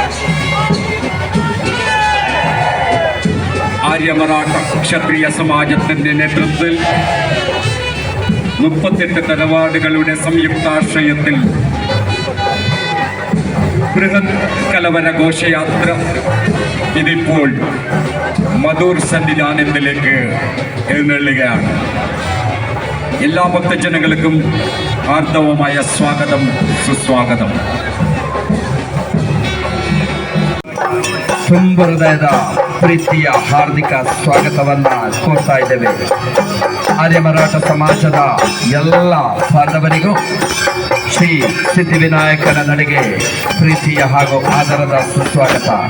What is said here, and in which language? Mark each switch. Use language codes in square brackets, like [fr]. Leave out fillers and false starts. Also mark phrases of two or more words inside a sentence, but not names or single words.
[ml] ആര്യമറാഠ ക്ഷത്രിയ സമാജത്തിന്റെ നേതൃത്വത്തിൽ 38 തറവാടുകളുടെ സംയുക്താശ്രയത്തിൽ ബൃഹത് കലവര ഘോഷയാത്ര ഇതിപ്പോൾ മധൂർ സന്നിധാനത്തിലേക്ക് എഴുന്നള്ളുകയാണ്. എല്ലാ ഭക്തജനങ്ങൾക്കും ആർദ്രവുമായ [kn] ಸ್ವಾಗತಂ ಸುಸ್ವಾಗತಂ. ತುಂಬ ಹೃದಯದ ಪ್ರೀತಿಯ ಹಾರ್ದಿಕ ಸ್ವಾಗತವನ್ನ ಕೋರ್ತಾ ಇದ್ದೇವೆ. ಆರ್യമರಾಠ ಸಮಾಜದ ಎಲ್ಲ ಬಾಂಧವರಿಗೂ ಶ್ರೀ ಸಿದ್ಧಿವಿನಾಯಕನ ನಡೆಗೆ ಪ್ರೀತಿಯ ಹಾಗೂ ಆದರದ ಸುಸ್ವಾಗತ.